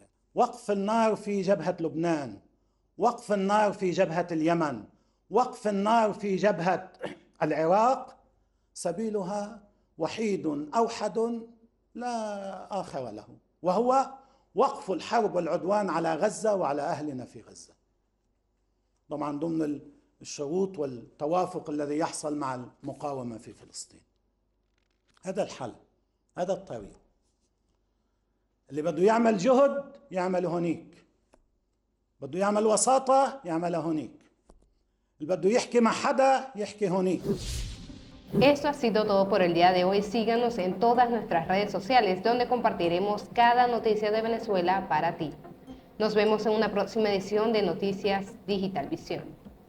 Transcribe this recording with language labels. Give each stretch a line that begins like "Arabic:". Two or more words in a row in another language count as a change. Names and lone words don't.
Arabic: وقف النار في جبهة لبنان، وقف النار في جبهة اليمن، وقف النار في جبهة العراق سبيلها وحيد أوحد لا آخر له، وهو وقف الحرب والعدوان على غزة وعلى أهلنا في غزة، طبعا ضمن الشروط والتوافق الذي يحصل مع المقاومة في فلسطين. هذا الحل، هذا الطريق. اللي بده يعمل جهد يعمله هونيك، بده يعمل وساطة يعملها هونيك، اللي بده يحكي مع حدا يحكي هونيك.
Spanish: Esto ha sido todo por el día de hoy. Síganos en todas nuestras redes sociales donde compartiremos cada noticia de Venezuela para ti. Nos vemos en una próxima edición de Noticias Digital Visión.